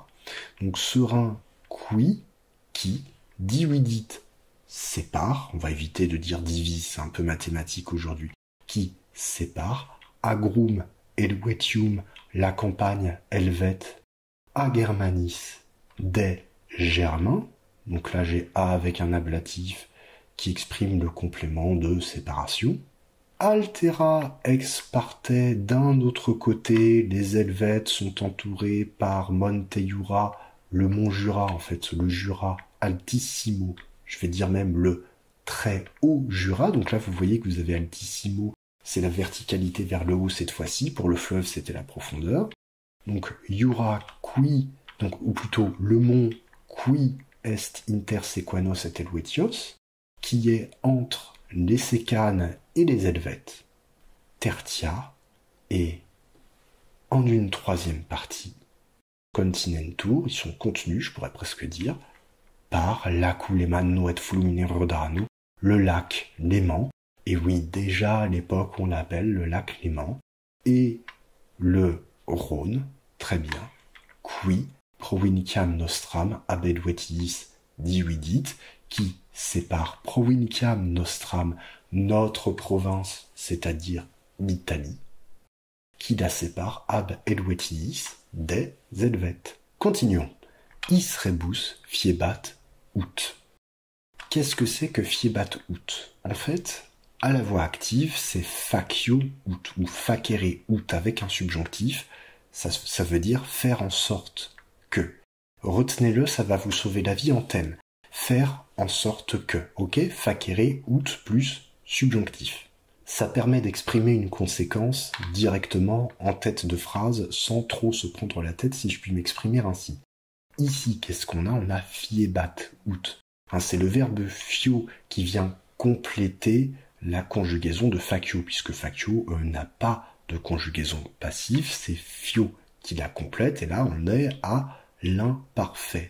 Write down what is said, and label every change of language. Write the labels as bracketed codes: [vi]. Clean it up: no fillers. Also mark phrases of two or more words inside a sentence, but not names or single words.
[fr] Donc ce Rhin, qui, dividit, sépare, on va éviter de dire divise, c'est un peu mathématique aujourd'hui, qui sépare, [la] agrum, helvetium, [fr] la campagne helvète, [la] a Germanis, [fr] des Germains, donc là j'ai A avec un ablatif qui exprime le complément de séparation. [la] Altera ex parte, [fr] d'un autre côté, les Helvètes sont entourés par Monte Jura, le mont Jura, en fait, le Jura altissimo, je vais dire même le très haut Jura, donc là vous voyez que vous avez altissimo, c'est la verticalité vers le haut cette fois-ci, pour le fleuve c'était la profondeur. Donc Jura qui, donc, ou plutôt le mont qui est [la] intersequanos et helvetios, [fr] qui est entre les Sécanes et les Helvètes, tertia, et en une troisième partie, continentur, ils sont contenus, je pourrais presque dire, par [la] l'aculemanno et flumine Rodarno, [fr] le lac Léman, et oui, déjà à l'époque on l'appelle le lac Léman, et le Rhône, très bien, [la] qui provinciam nostram ab Helvetiis dividit, [fr] qui sépare [la] provinciam nostram, [fr] notre province, c'est-à-dire l'Italie, qui la sépare [la] ab Helvetiis [fr] des Helvètes. Continuons. [la] Is rebus fiebat ut. [fr] Qu'est-ce que c'est que [la] fiebat ut? [fr] En fait, à la voix active, c'est [la] facio ut [fr] ou [la] facere ut [fr] avec un subjonctif. Ça veut dire faire en sorte que. Retenez-le, ça va vous sauver la vie en thème. Faire en sorte que, ok? [la] Facere ut [fr] plus subjonctif. Ça permet d'exprimer une conséquence directement en tête de phrase sans trop se prendre la tête, si je puis m'exprimer ainsi. Ici, qu'est-ce qu'on a? On a [la] fiebat ut. [fr] C'est le verbe fio qui vient compléter la conjugaison de facio, puisque facio n'a pas de conjugaison passive, c'est fio qui la complète, et là on est à l'imparfait.